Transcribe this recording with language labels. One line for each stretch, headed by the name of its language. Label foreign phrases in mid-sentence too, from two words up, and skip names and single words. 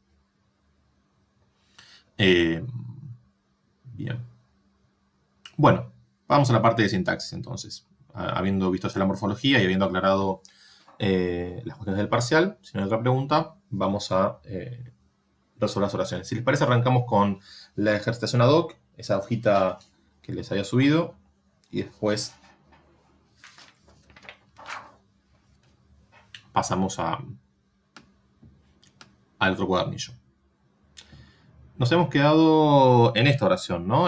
Spanish: Bien. Bueno, vamos a la parte de sintaxis entonces. Habiendo visto ya la morfología y habiendo aclarado las cuestiones del parcial, si no hay otra pregunta, vamos a resolver las oraciones. Si les parece, arrancamos con la ejercitación
Latin: ad hoc,
Spanish: esa hojita que les había subido, y después pasamos al otro cuadernillo. Nos hemos quedado en esta oración, ¿no?